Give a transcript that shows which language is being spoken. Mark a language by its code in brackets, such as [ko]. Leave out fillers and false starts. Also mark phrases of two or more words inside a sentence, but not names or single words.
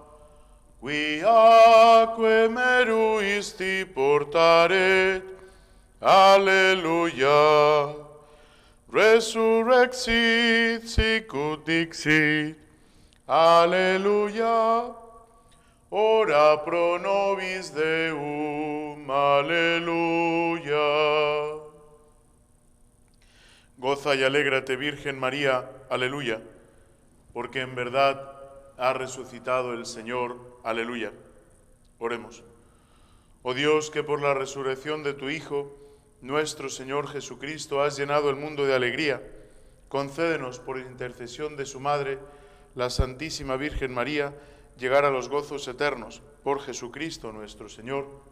[la] Quiaque meruisti portaret, alleluia. Resurrexit sicut dixit, alleluia. Ora pro nobis Deum, alleluia. [es] Goza y alégrate, Virgen María, aleluya, porque en verdad ha resucitado el Señor, aleluya. Oremos. Oh Dios, que por la resurrección de tu Hijo, nuestro Señor Jesucristo, has llenado el mundo de alegría, concédenos por intercesión de su Madre, la Santísima Virgen María, llegar a los gozos eternos, por Jesucristo nuestro Señor.